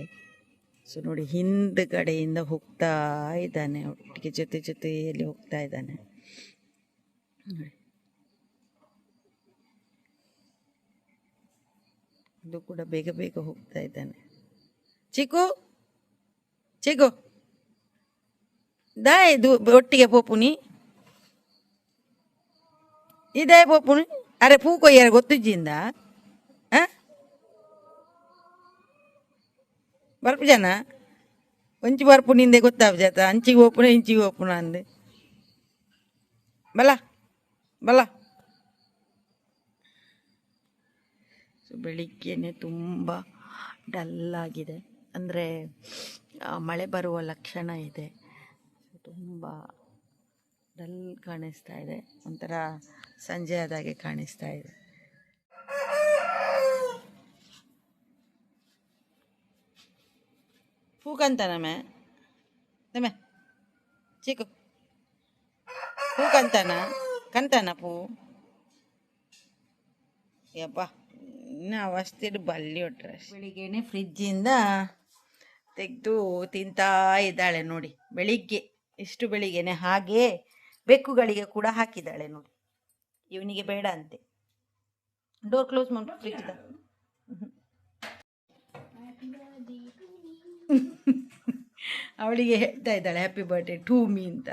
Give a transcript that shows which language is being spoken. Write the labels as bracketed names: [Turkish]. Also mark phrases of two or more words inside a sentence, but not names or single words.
[Kannada] ಸೊ ನೋಡಿ, ಹಿಂದ್ಗಡೆಯಿಂದ ಹೋಗ್ತಾ ಇದ್ದಾನೆ, ಒಟ್ಟಿಗೆ ಜೊತೆಯಲ್ಲಿ ಹೋಗ್ತಾ ಇದ್ದಾನೆ ನೋಡಿ. ಇದು ಕೂಡ ಬೇಗ ಬೇಗ ಹೋಗ್ತಾ ಇದ್ದಾನೆ. [Tulu] ಚಿಕ್ಕು ದಾಯ್ ಒಟ್ಟಿಗೆ ಪೋಪುನಿ ಇದಾಯ್ ಪೋಪುನಿ. ಅರೆ ಪೂ ಕೊಯ್ಯಾರ ಗೊತ್ತಿದ್ದಿಂದ ಬರ್ಪು ಜನ ಒಂಚಿ ಬರ್ಪು ನಿಂದೆ ಗೊತ್ತಾವ ಜಾತ ಅಂಚಿಗೆ ಓಪುನ ಇಂಚಿಗೆ ಓಪುನ ಅಂದೆ ಬಲ. [Kannada] ಸೊ ಬೆಳಿಗ್ಗೆನೆ ತುಂಬ ಡಲ್ಲಾಗಿದೆ, ಅಂದರೆ ಮಳೆ ಬರುವ ಲಕ್ಷಣ ಇದೆ. ತುಂಬ ಡಲ್ ಕಾಣಿಸ್ತಾ ಇದೆ, ಒಂಥರ ಸಂಜೆ ಆದಾಗೆ ಕಾಣಿಸ್ತಾ ಇದೆ. [Tulu] ಪೂ ಕಂತಾನ ಚಿಕ್ಕು ಪೂ ಕಂತಾನ ಪೂ ಯಪ್ಪ ಇನ್ನು ಅವಸ್ಥೆಡು ಬಲ್ಲಿ ಹೊಟ್ರೆ. [Kannada] ಬೆಳಿಗ್ಗೆನೆ ಫ್ರಿಜ್ಜಿಂದ ತೆಗೆದು ತಿಂತಾ ಇದ್ದಾಳೆ ನೋಡಿ. ಇಷ್ಟು ಬೆಳಿಗ್ಗೆನೆ ಹಾಗೆ ಬೆಕ್ಕುಗಳಿಗೆ ಕೂಡ ಹಾಕಿದ್ದಾಳೆ ನೋಡಿ. ಇವನಿಗೆ ಬೇಡ ಅಂತೆ. [English] door close [Kannada] ಮಾಡಿ ಫ್ರಿಜ್ದ. ಅವಳಿಗೆ ಹೇಳ್ತಾ ಇದ್ದಾಳೆ [English] happy birthday to me [Kannada] ಅಂತ.